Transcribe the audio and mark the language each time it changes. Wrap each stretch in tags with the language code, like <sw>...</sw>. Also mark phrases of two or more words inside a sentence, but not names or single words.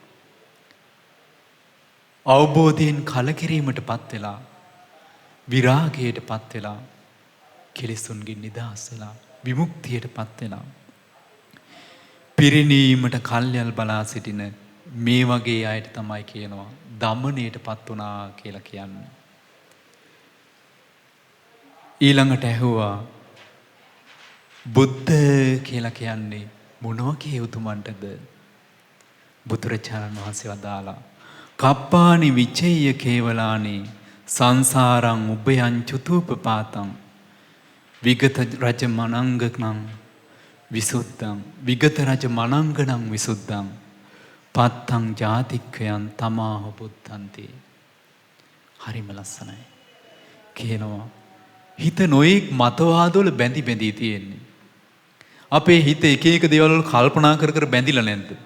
<si>අවබෝධයෙන් කලකිරීමට පත් වෙලා විරාගයට පත් වෙලා කෙලෙසුන්ගෙන් නිදහස් වෙලා විමුක්තියට පත් වෙලා පිරිණීමට කල්යල් බලා සිටින මේ වගේ අයට තමයි කියනවා දමනයට පත් වුණා කියලා කියන්නේ. ඊළඟට ඇහුවා බුද්ධ කියලා කියන්නේ මොන වගේ උතුමන්ටද? බුදුරජාණන් වහන්සේ වදාලා</si> <pi>කප්පානි විචේය කේවලානි සංසාරං උභයං චුතූපපාතං විගත රජ මනංගනං විසුද්ධං විගත රජ මනංගනං විසුද්ධං පත්තං ජාතික්කයන් තමාහ බුද්ධන්ති.</pi> <si>හරිම ලස්සනයි. කියනවා හිත නොයෙක් මතවාදවල බැඳි බැඳී තියෙන්නේ. අපේ හිත එක එක දේවල් වල කල්පනා කර කර බැඳිලා නැද්ද?</si>